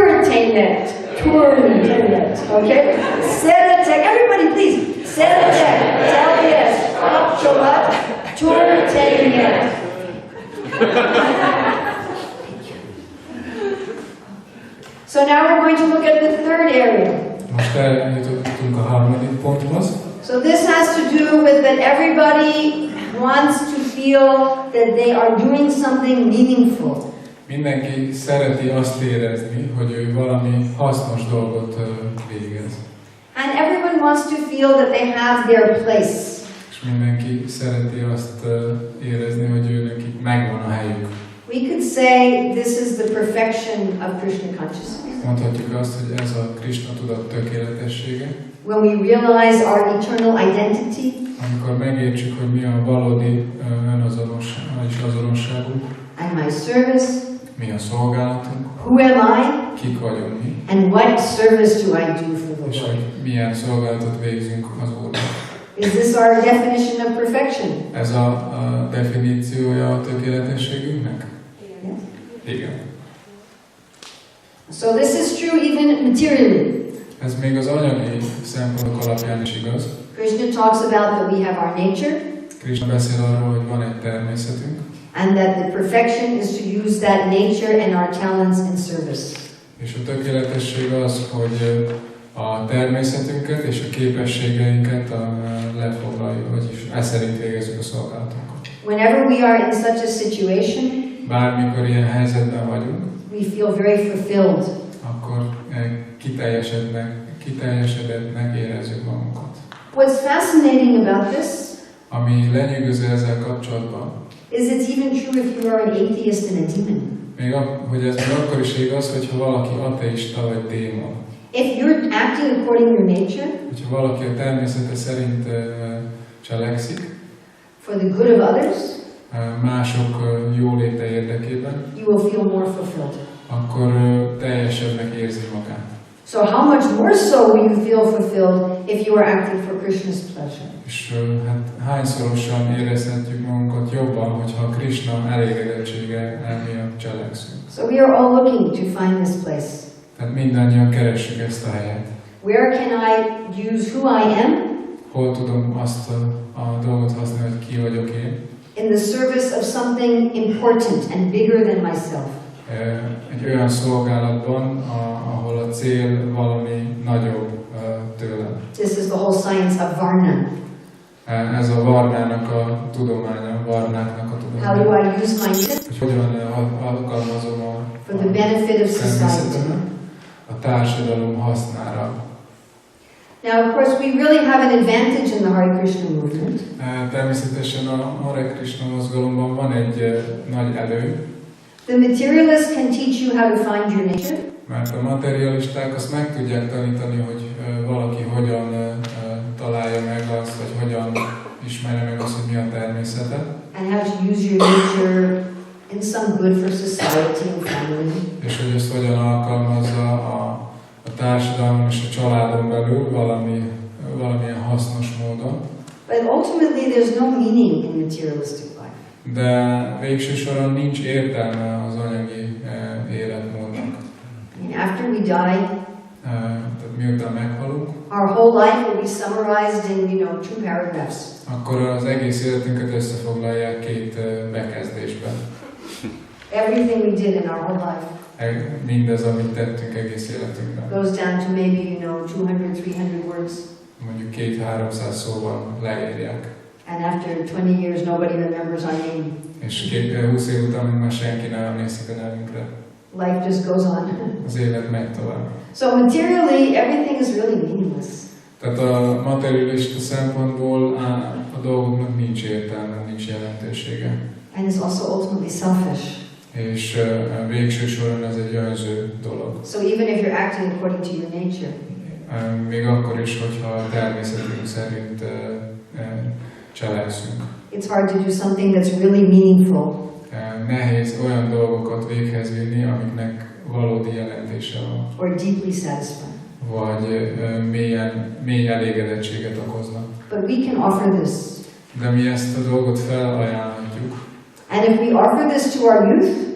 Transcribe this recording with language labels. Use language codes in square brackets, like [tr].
[en] Okay? [hu] Szeretek, [en] everybody please. [hu] Szeretek, teljes, kapcsolat. Történet. [en] So now we're going to look at the third area. [hu] Most eljutottunk a harmadik ponthoz. [en] So this has to do with that everybody wants to feel that they are doing something meaningful. [hu] Mindenki szereti azt érezni, hogy ő valami hasznos dolgot végez. [en] And everyone wants to feel that they have their place. [hu] És mindenki szereti azt érezni, hogy ő nekik megvan a helyük. [en] We could say this is the perfection of Krishna consciousness. [hu] Mondhatjuk azt, hogy ez a Krishna tudat tökéletessége. [en] When we realize our eternal identity, [hu] Amikor megértsük, hogy mi a valódi azonosságunk, [en] and my service, [hu] mi a szolgálatunk, [en] who am I, [hu] kik vagyunk mi, [en] and what service do I do for the [hu] és [en] Lord. [hu] hogy milyen szolgálatot végzünk az Úrnak. [en] Is this our definition of perfection? [hu] Ez a definíciója a tökéletességünknek? [en] Yes. [hu] Igen. [en] So this is true even materially. [hu] Ez még az anyagi szempontok alapján is igaz. [en] Krishna talks about that we have our nature, [hu] Krishna beszél arról, hogy van egy természetünk, [en] and that the perfection is to use that nature and our talents in service. [hu] és a tökéletesség az, hogy a természetünket és a képességeinket lefoglaljuk, vagyis ez szerint végezzük a szolgálatunkat. [en] Whenever we are in such a situation, [hu] Bármikor ilyen helyzetben vagyunk, [en] we feel very fulfilled. [hu] akkor kiteljesedettnek érezzük magunkat. [en] What's fascinating about this [hu] Ami lenyűgöző ezzel kapcsolatban, [en] is it's even true if you are an atheist and a demon. [hu] hogy ez még akkor is igaz, hogyha valaki ateista vagy démon. [en] If you're acting according to your nature, [hu] Hogyha valaki a természete szerint cselekszik, [en] for the good of others, [hu] mások jóléte érdekében, [en] you will feel more fulfilled. [hu] akkor teljesebbnek érzi magát. [en] So how much more so will you feel fulfilled if you are acting for Krishna's pleasure? [hu] És hát hányszorosan érezhetjük magunkat jobban, hogyha Krishna elégedettsége miatt cselekszünk. [en] So we are all looking to find this place. [hu] Tehát mindannyian keressük ezt a helyet. [en] Where can I use who I am [hu] Hol tudom azt a dolgot használni, hogy ki vagyok én? [en] in the service of something important and bigger than myself? [hu] Egy olyan szolgálatban, ahol a cél valami nagyobb tőlem. [en] This is the whole science of Varna. [hu] Ez a Varnának a tudománya, Varnáknak a [en] How do [hu] tudománya. [en] I use my gift [hu] Hogy hogyan alkalmazom [en] for the benefit of society? [hu] a társadalom hasznára. [en] Now, of course, we really have an advantage in the Hare Krishna movement. [hu] Természetesen a Hare Krishna mozgalomban van egy nagy elő, [en] The materialists can teach you how to find your nature, [hu] mert a materialisták azt meg tudják tanítani, hogy valaki hogyan találja meg azt, vagy hogyan ismerje meg azt, hogy mi a természete, [en] and how to use your nature in some good for society and family. [hu] és hogy ezt hogyan alkalmazza a társadalom és a családon belül valamilyen hasznos módon. [en] But ultimately, there's no meaning in materialistic life. [hu] De végső soron nincs értelme az anyagi életmódnak. [en] After we die, [hu] Tehát miután meghalunk, [en] our whole life will be summarized in, 2 paragraphs. [hu] akkor az egész életünket összefoglalják 2 bekezdésben. [en] Everything we did in our whole life [hu] Mindez, amit tettünk egész életünkben. [en] goes down to maybe, 200-300 words. [hu] Mondjuk 200-300 szóval leírják. [en] And after 20 years, nobody remembers our name. [hu] És 20 év után már senki nem emlékszik a nevünkre. [en] Life just goes on. [hu] Az élet megy tovább. [en] So materially, everything is really meaningless. [hu] Tehát a materialista szempontból a dolgoknak nincs értelme, nincs jelentősége. [en] And it's also ultimately selfish. [hu] És végső soron ez egy önző dolog. [en] So even if you're acting according to your nature, [hu] még akkor is, hogyha a természetünk szerint cselekszünk. [en] it's hard to do something that's really meaningful. [hu] Nehéz olyan dolgokat véghez vinni, amiknek valódi jelentése van. [en] Or deeply satisfying. [hu] Vagy mély elégedettséget okoznak. [en] But we can offer this. [hu] De mi ezt a dolgot felajánlhatjuk. [en] And if we offer this to our youth,